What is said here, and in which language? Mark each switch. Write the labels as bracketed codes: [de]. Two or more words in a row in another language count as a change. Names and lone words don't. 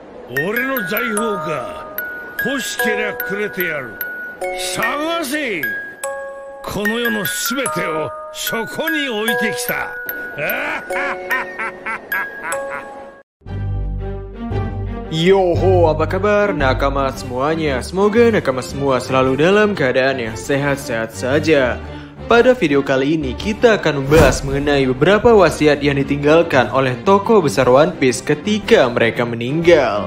[ja] 俺の財宝か。欲しけりゃくれてやる。探せ。この世のすべてをそこに置いてきた。 [id] Yoho, apa kabar nakama semuanya? Semoga nakama semua selalu dalam keadaan yang sehat-sehat saja. Pada video kali ini kita akan membahas mengenai beberapa wasiat yang ditinggalkan oleh tokoh besar One Piece ketika mereka meninggal.